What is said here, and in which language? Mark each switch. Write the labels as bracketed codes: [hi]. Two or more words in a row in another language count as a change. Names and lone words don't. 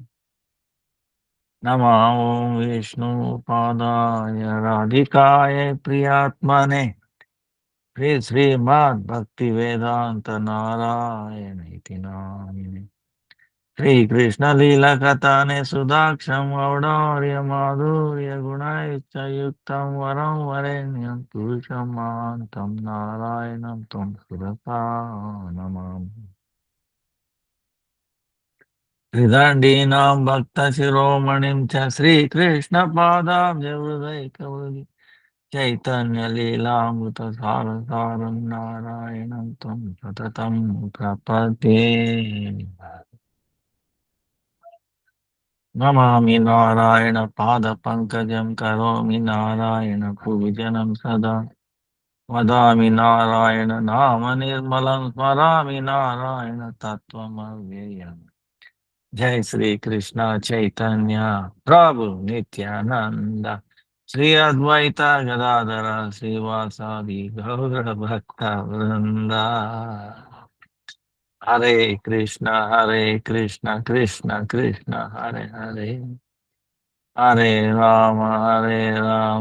[sa] ನಮಃ ಓಂ ವಿಷ್ಣು ಪಾದಾಯ ರಾಧಿಕಾಯ ಪ್ರಿಯಾತ್ಮನೆ ಶ್ರೀ ಶ್ರೀಮದ್ ಭಕ್ತಿ ವೇದಾಂತ ನಾರಾಯಣ ಇತಿ ನಾಮಿನೆ ಶ್ರೀಕೃಷ್ಣ ಲೀಲಾ ಕಥಾನೆ ಸುಧಾಕ್ಷಂ ಔಡಾರ್ಯ ಮಾಧುರ್ಯ ಗುಣೈಶ್ಚಯುಕ್ತಂ ವರಂ ವರೇಣ್ಯಂ ಪುರುಷಂ ಮಹಾಂತಂ ನಾರಾಯಣಂ ತ್ವಂ ಸುರತಾ ನಮಾಮಿ ಹೃದಯೀನಾಂ ಭಕ್ತ ಶಿರೋಮಣಿಂ ಚ ಶ್ರೀಕೃಷ್ಣ ಪಾದಾಬ್ಜ ಹೃದಯಕವಲಿ ಚೈತನ್ಯ ಲೀಲಾಮೃತ ಸಾರ ಸಾರಂ ನಾರಾಯಣಂ ತ್ವಂ ಸತತಂ ಪ್ರಪದ್ಯೆ ನಮಾಮಿ ನಾರಾಯಣ ಪಾದ ಪಂಕಜಂ ಕರೋಮಿ ನಾರಾಯಣ ಪೂಜನಂ ಸದಾ ವದಾಮಿ ನಾರಾಯಣ ನಾಮ ನಿರ್ಮಲಂ ಸ್ಮರಾಮಿ ನಾರಾಯಣ ತತ್ವಮವ್ಯಯಂ ಜೈ ಶ್ರೀ ಕೃಷ್ಣ ಚೈತನ್ಯ ಪ್ರಭು ನಿತ್ಯಾನಂದ ಶ್ರೀ ಅದ್ವೈತ ಗದಾಧರ ಶ್ರೀವಾಸಾದಿ ಗೌರ ಭಕ್ತ ವೃಂದ ಹರೇ ಕೃಷ್ಣ ಕೃಷ್ಣ ಕೃಷ್ಣ ಹರೇ ಹರೇ ಹರೇ ರಾಮ